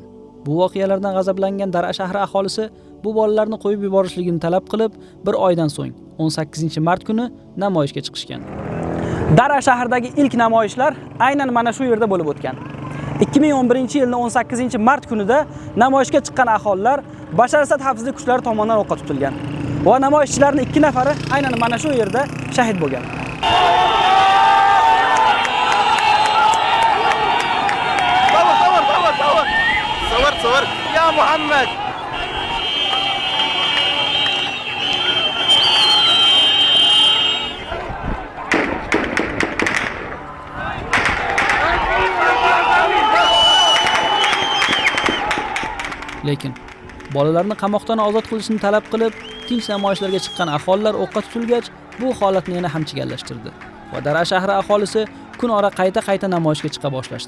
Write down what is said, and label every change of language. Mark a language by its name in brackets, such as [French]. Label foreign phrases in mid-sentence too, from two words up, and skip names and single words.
[Uzbek] Bu voqealardan g'azablangan Dara shahri aholisi bu bolalarni qo'yib yuborishligini talab qilib, bir oydan so'ng 18-mart kuni namoyishga chiqishgan. Dara shahridagi ilk namoyishlar aynan mana shu yerda bo'lib o'tgan. 2011-yilning 18-mart kunida namoyishga chiqqan aholilar Bashar Asad xavfsizlik kuchlari tomonidan o'qqa tutilgan. Va namoyishchilarning 2 nafari aynan mana shu yerda shahid bo'lgan. [Arabic] صور يا محمد. [Uzbek] Lekin bolalarni qamoqdan ozod qilishni talab qilib, tinch namoyishlarga chiqqan aholilar o'qqa tutilgach, bu holatni yana ham chigallashtirdi va Dara shahri aholisi kun ora qayta namoyishga chiqa boshlashdi.